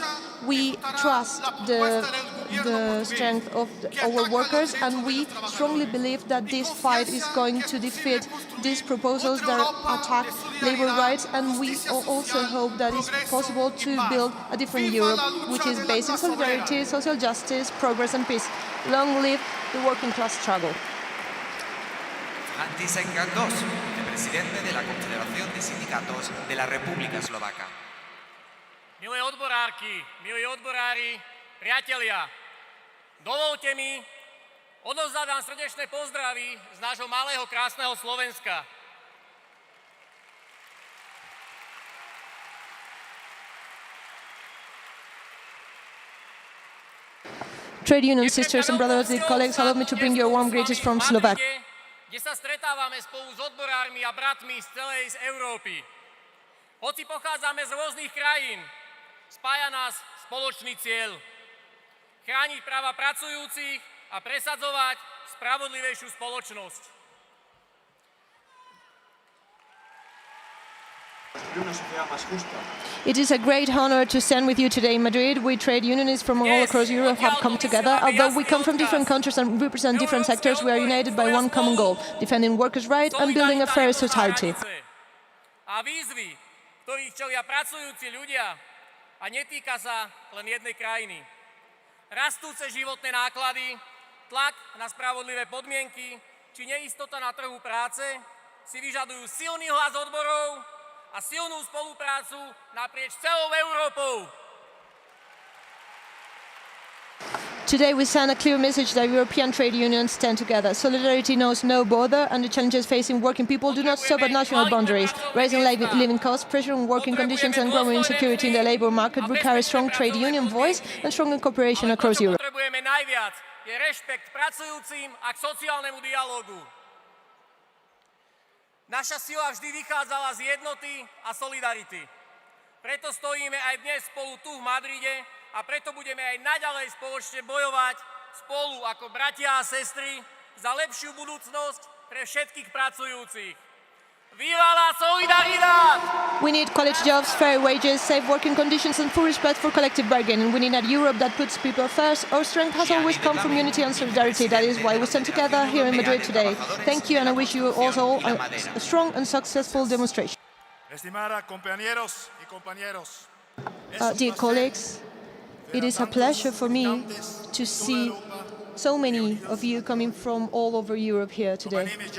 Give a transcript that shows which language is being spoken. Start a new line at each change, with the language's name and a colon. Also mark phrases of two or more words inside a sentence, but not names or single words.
English: We trust the strength of our workers, and we strongly believe that this fight is going to defeat these proposals that attack labor rights, and we also hope that it's possible to build a different Europe, which is based on solidarity, social justice, progress and peace. Long live the working class struggle.
Spanish: František Gandos, vicepresidente de la Confederación de Sindicatos de la República Eslovaca.
Slovak: Milé odborárky, milí odborári, priatelia, dovolte mi odovzdať vám srdečné pozdravy z nášho malého krásneho Slovenska.
English: Trade union sisters and brothers and colleagues, allow me to bring you a warm greetings from Slovakia.
Slovak: Kde sa stretávame spolu s odborármi a bratmi z celej Európy. Hoci pochádzame z rôznych krajín, spája nás spoločný cieľ. Chrániť práva pracujúcich a presadzovať spravodlivejšiu spoločnosť.
English: It is a great honor to stand with you today in Madrid. We trade unionists from all across Europe have come together. Although we come from different countries and represent different sectors, we are united by one common goal, defending workers' rights and building a fair society.
Slovak: A výzvy, ktorých čelia pracujúci ľudia, a netýka sa len jednej krajiny. Rastúce životné náklady, tlak na spravodlivé podmienky či neistota na trhu práce si vyžadujú silný hlas odborov a silnú spoluprácu naprieč celou Európou.
English: Today we send a clear message that European trade unions stand together. Solidarity knows no border, and the challenges facing working people do not stop at national boundaries. Rising living costs, pressure on working conditions and growing insecurity in the labour market require a strong trade union voice and stronger cooperation across Europe.
Slovak: Potrebujeme najviac je rešpekt pracujúcim a k sociálnemu dialógu. Naša sila vždy vychádzala z jednoty a solidarity. Preto stojíme aj dnes spolu tu v Madride a preto budeme aj naďalej spoločne bojovať spolu ako bratia a sestry za lepšiu budúcnosť pre všetkých pracujúcich.
Spanish: Viva la solidaridad!
English: We need quality jobs, fair wages, safe working conditions and full respect for collective bargaining. We need a Europe that puts people first. Our strength has always come from unity and solidarity. That is why we stand together here in Madrid today. Thank you, and I wish you also a strong and successful demonstration. Dear colleagues, it is a pleasure for me to see so many of you coming from all over Europe here today.